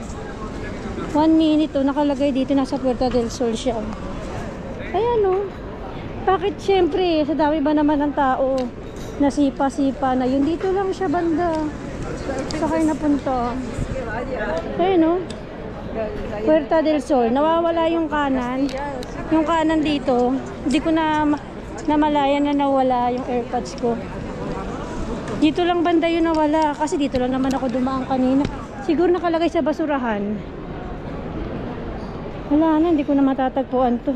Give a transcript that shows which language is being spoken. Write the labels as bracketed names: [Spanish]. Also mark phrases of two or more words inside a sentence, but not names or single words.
[Filipino] 1 minute, oh, nakalagay dito, nasa Puerta del Sol siya. Ayan, oh. Bakit syempre, sa dami ba naman ng tao, nasipa-sipa na yun. Dito lang siya banda. Sakay napunta. Ayan, oh. Puerta del Sol. Nawawala yung kanan. Yung kanan dito, hindi ko na namalayan na nawala yung airpods ko. Dito lang banda yun nawala. Kasi dito lang naman ako dumaan kanina. Siguro nakalagay sa basurahan. Wala na, hindi ko na matatagpuan to.